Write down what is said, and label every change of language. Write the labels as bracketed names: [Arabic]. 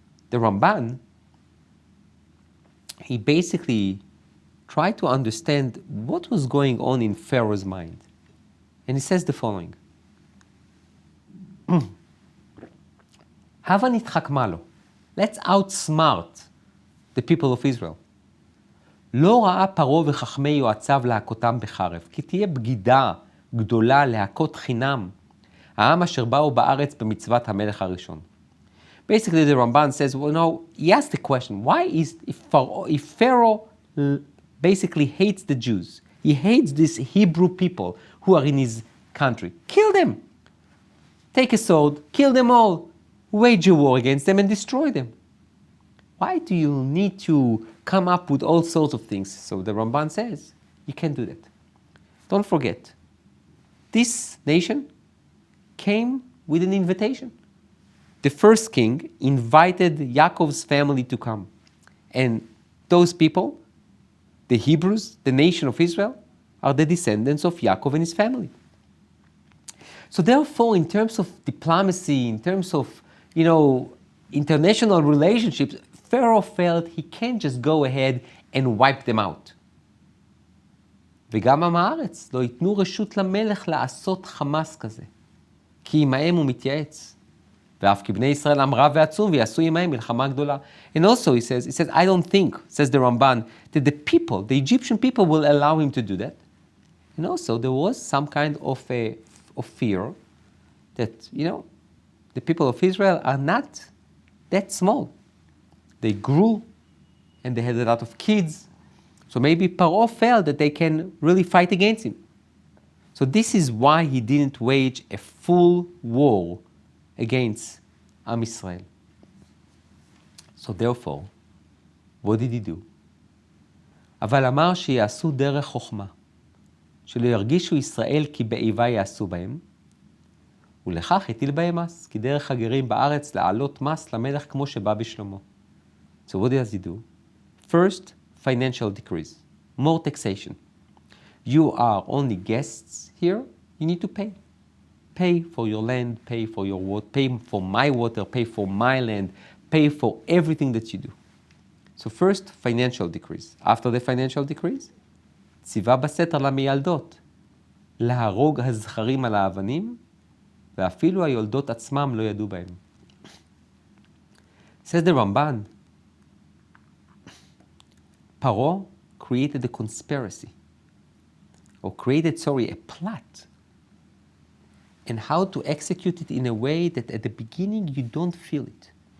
[English] The Ramban, he basically tried to understand what was going on in Pharaoh's mind. And he says the following: [Hebrew] הבה נתחכמה לו. [English] Let's outsmart the people of Israel. [Hebrew] לא ראה פרעה וחכמי יועציו להכותם בחרב, כי תהיה בגידה גדולה להכות חינם, העם אשר באו בארץ במצוות המלך הראשון. [English] Basically, the Ramban says, well, no, he asked the question, why is, if Pharaoh basically hates the Jews, he hates these Hebrew people who are in his country, kill them. Take a sword, kill them all, wage a war against them and destroy them. Why do you need to come up with all sorts of things? So the Ramban says, you can't do that. Don't forget, this nation came with an invitation. The first king invited Yaakov's family to come. And those people, the Hebrews, the nation of Israel, are the descendants of Yaakov and his family. So therefore, in terms of diplomacy, in terms of, international relationships, Pharaoh felt he can't just go ahead and wipe them out. [Hebrew] וגם עם הארץ לא ייתנו רשות למלך לעשות חמאס כזה. כי עמהם הוא מתייעץ. ואף כי בני ישראל עם רב ועצום ויעשו עמהם מלחמה גדולה. [English] And also he says, I don't think, says the Ramban, that the Egyptian people will allow him to do that. And also there was some kind of fear that, the people of Israel are not that small. They grew and they had a lot of kids. So maybe Paro felt that they can really fight against him. So this is why he didn't wage a full war against Am Israel. So therefore, what did he do? [Hebrew] אבל אמר שיעשו דרך חוכמה, שלא ירגישו ישראל כי באיבה יעשו בהם, ולכך הטיל בהם מס, כי דרך הגרים בארץ להעלות מס למלך כמו שבא בשלמה. [English] So what does he do? First, financial decrease, more taxation. You are only guests here, you need to pay. Pay for your land, pay for your water, pay for my water, pay for my land, pay for everything that you do. So first, financial decrease. After the financial decrease, [Hebrew] ציווה בסתר למיילדות, להרוג הזכרים על האבנים, ואפילו היולדות עצמם לא ידעו בהם. [English] Says the Ramban, Paro created a conspiracy, or created, a plot, and how to execute it in a way that at the beginning you don't feel it.